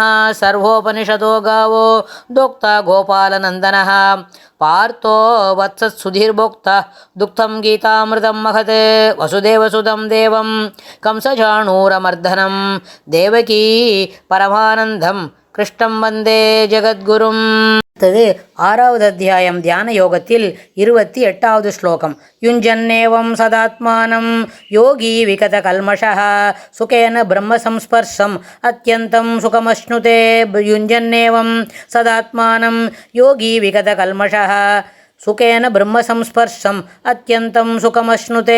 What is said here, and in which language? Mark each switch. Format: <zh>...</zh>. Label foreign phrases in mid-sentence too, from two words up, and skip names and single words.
<sa>सर्वोपनिषदो गावो दोक्ता गोपालनन्दनः पार्थो वत्सत्सुधीर्भोक्ता दुग्धं गीतामृतं महत् वसुदेवसुतं देवं कंसचाणूरमर्दनं देवकी परमानन्दं कृष्णं वन्दे जगद्गुरुम्.</sa> <ta>அடுத்தது 6வது அத்தியாயம் தியான யோகத்தில் 28வது ஸ்லோகம்.</ta> <sa>युञ्जन्नेवं सदात्मानं योगी विगत कल्मषः सुखेन ब्रह्म संस्पर्शम् अत्यन्तं सुखमश्नुते. युञ्जन्नेवं सदात्मानं योगी विगत कल्मषः सुखेन ब्रह्म संस्पर्शम् अत्यन्तं सुखमश्नुते.</sa>